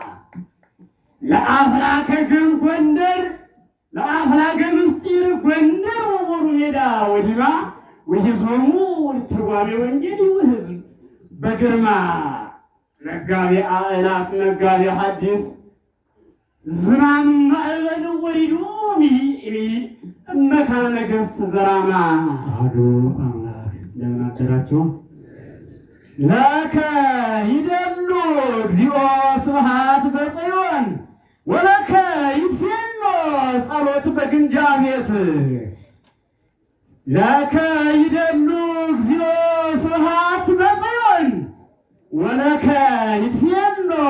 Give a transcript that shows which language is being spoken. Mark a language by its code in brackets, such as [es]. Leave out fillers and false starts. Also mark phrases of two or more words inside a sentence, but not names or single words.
[gez] ለአፍላከ ጎንደር ለአፍላገ ምስጢር ጎንደር ወወሩ ሜዳ ወዲማ ውሒዞሙ ትርጓሜ ወንጌል ይውህዝ በግርማ መጋቤ አእላፍ መጋቤ ሐዲስ ዝናም ማዕበል ወሪዱ መካነ ነገሥት ዘራማ አሐዱ አምላክ። [am] እንደምን አደራችሁ? [gez] ለከ ይደሉ እግዚኦ ስብሐት በጽዮን ወለከ ይትፌኖ ጸሎት በግምጃ ቤት። ለከ ይደሉ እግዚኦ ስብሐት በጽዮን ወለከ ይትፌኖ